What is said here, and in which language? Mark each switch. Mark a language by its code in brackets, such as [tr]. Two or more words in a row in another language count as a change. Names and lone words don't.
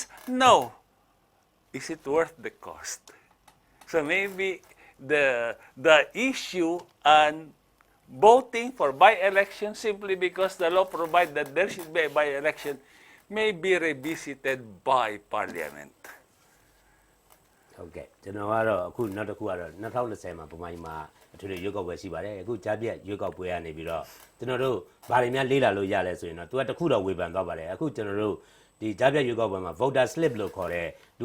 [en] No. Is it worth the cost? So maybe the issue on voting for by-election simply because the law provides that there should be a by-election may be revisited by parliament. [my] ဟုတ်ကဲ့ကျွန်တော်ကတော့အခုနောက်တစ်ခုကတော့2020မှာဗမာပြည်မှာအထူးရွေးကောက်ပွဲရှိပါတယ်အခုကြားပြတ်ရွေးကောက်ပွဲကနေပြီးတော့ကျွန်တော်တို့ဗားတွေများလေးလာလို့ရလဲဆိုရင်တော့သူကတခုတော့ဝေဖန်သွားပါတယ်အခုကျွန်တော်တို့ဒီကြားပြတ်ရွေးကောက်ပွဲမှာ [en] voter slip [my] လို့ခေါ်တဲ့လူ